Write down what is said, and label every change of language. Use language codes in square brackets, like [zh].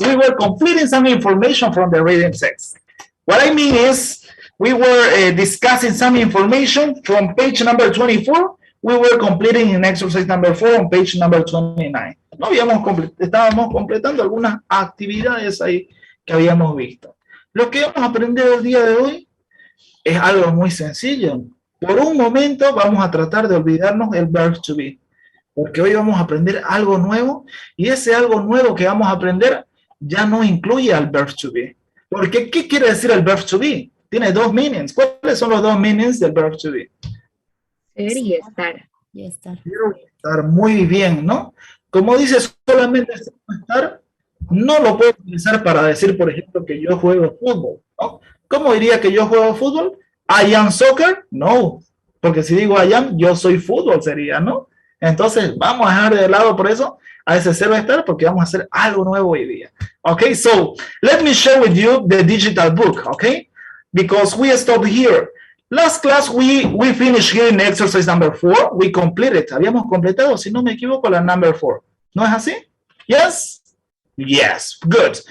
[en] We were completing some information from the reading text. What I mean is, we were discussing some information from page number 24. We were completing in exercise number 4 on page number 29. [es] No estábamos completando algunas actividades ahí que habíamos visto. Lo que vamos a aprender el día de hoy es algo muy sencillo. Por un momento vamos a tratar de olvidarnos el verb to be, porque hoy vamos a aprender algo nuevo y ese algo nuevo que vamos a aprender ya no incluye al verb to be. Porque, ¿qué quiere decir el verb to be? Tiene dos meanings. ¿Cuáles son los dos meanings del verb to be? Ser y estar. Y estar. Quiero estar muy bien, ¿no? Como dice solamente estar, no lo puedo utilizar para decir, por ejemplo, que yo juego fútbol, ¿no? ¿Cómo diría que yo juego fútbol? [en] I am soccer? [es] No. Porque si digo [en] I am, [es] yo soy fútbol sería, ¿no? Entonces, vamos a dejar de lado por eso a ese ser estar porque vamos a hacer algo nuevo hoy día. [en] Okay, so let me share with you the digital book, okay? Because we stopped here. Last class we finished here in exercise number 4. We completed. [es] Habíamos completado, si no me equivoco, la number 4. ¿No es así? Yes? [en] Yes, good.